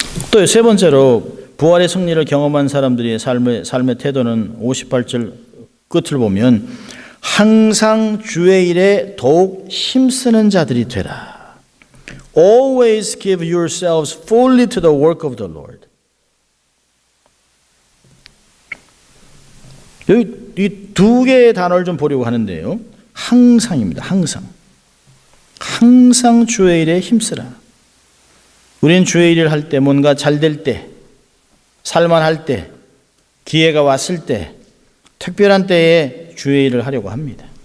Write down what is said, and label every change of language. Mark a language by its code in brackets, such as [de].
[ko] 또 세 번째로 부활의 승리를 경험한 사람들의 삶의 태도는 58절 끝을 보면 항상 주의 일에 더욱 힘쓰는 자들이 되라. [en] Always give yourselves fully to the work of the Lord. [ko] 여기 이 두 개의 단어를 좀 보려고 하는데요. 항상입니다. 항상. 항상 주의 일에 힘쓰라. 우리는 주의 일을 할 때, 뭔가 잘 될 때, 살만할 때, 기회가 왔을 때, 특별한 때에 주의 일을 하려고 합니다.